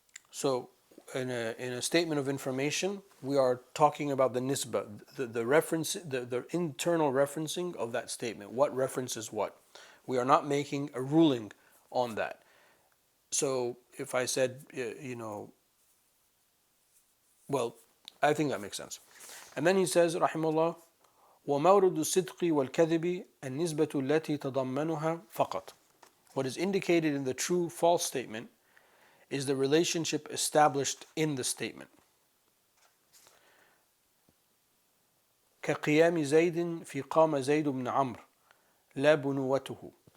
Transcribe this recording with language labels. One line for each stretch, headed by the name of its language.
English: So in a statement of information, we are talking about the nisbah, the reference, the internal referencing of that statement. What references what? We are not making a ruling on that. So if I said, well, I think that makes sense. And then he says, rahimahullah,
Arabic: وَمَوْرُدُ الصِّدْقِ وَالْكَذِبِ النِّسْبَةُ الَّتِي تَضَمَّنُهَا فَقَط.
English: What is indicated in the true false statement is the relationship established in the statement.
Arabic: كقيام زيد في قام زيد بن عمرو لا بنوته.